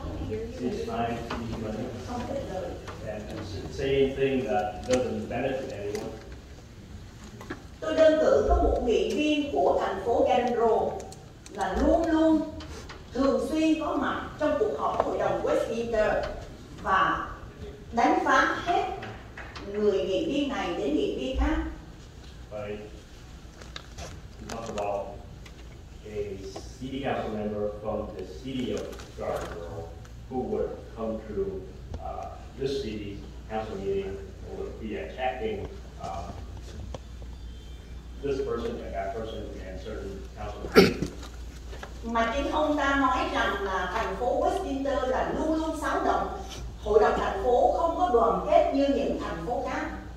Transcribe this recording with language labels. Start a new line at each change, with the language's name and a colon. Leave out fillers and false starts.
English: City's time, city's money, and say anything that doesn't benefit anyone.
Vietnamese: Tôi đơn cử có một nghị viên của thành phố Gandro là luôn luôn thường xuyên có mặt trong cuộc họp hội đồng Westminster và đánh phá hết người nghị viên này đến nghị viên khác.
English: Right. Talk about a city council member from the city of Gardner who would come to this city council meeting and would be attacking this person and that person and certain council members.
Vietnamese: Mà chính ông ta nói rằng là thành phố Westminster là luôn luôn xáo động, hội đồng thành phố không có đoàn kết như những thành phố khác.